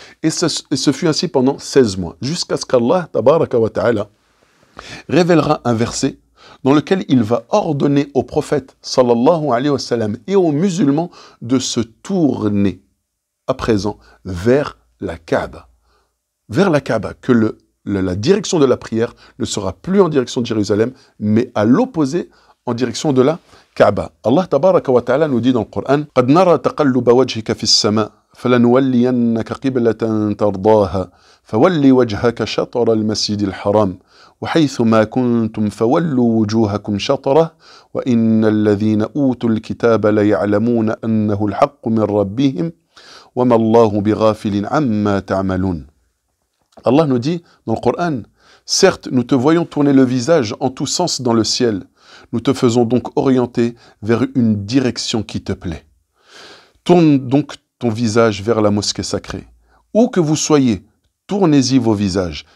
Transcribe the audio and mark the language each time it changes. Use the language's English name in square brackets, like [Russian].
[French] Et ce fut ainsi pendant 16 mois, jusqu'à ce qu'Allah, tabaraka wa ta'ala, révélera un verset dans lequel il va ordonner au prophète, sallallahu alayhi wa sallam, et aux musulmans de se tourner, à présent, vers la Kaaba. Vers la Kaaba, que la direction de la prière ne sera plus en direction de Jérusalem, mais à l'opposé, en direction de la Kaaba. Allah tabaraka wa ta'ala nous dit dans le Coran: [Arabic] قد نرى تقلب وجهك في السماء فلنولينك قبلة ترضاها فولي وجهك شطر المسجد الحرام وحيث ما كنتم فولوا وجوهكم شطره وإن الذين أوتوا الكتاب ليعلمون أنه الحق من ربهم وما الله بغافل عما تعملون. [French] Allah nous dit dans le Coran: certes, nous te voyons tourner le visage en tous sens dans le ciel. Nous te faisons donc orienter vers une direction qui te plaît. Tourne donc ton visage vers la mosquée sacrée. Où que vous soyez, tournez-y vos visages.